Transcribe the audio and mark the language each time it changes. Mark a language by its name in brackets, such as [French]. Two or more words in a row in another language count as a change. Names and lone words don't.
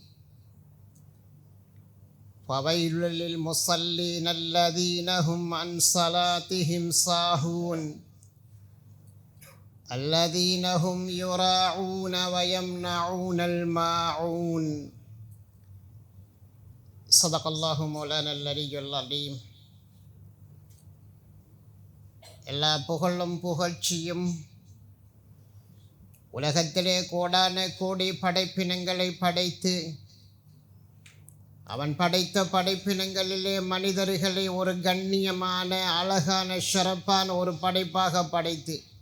[Arabic] فويل للمصلين الذين هم عن صلاتهم ساهون الذين هم يراعون ويمنعون الماعون. صدق الله مولانا العلي العظيم. [Tamil] எல்லா புகழும் புகழ்ச்சியும் உலகத்திலே கோடான கோடி படைப்பினங்களை படைத்து அவன் படைத்த படைப்பினங்களிலே மனிதர்களை ஒரு கண்ணியமான, அழகான, சிறப்பான ஒரு படைப்பாக படைத்து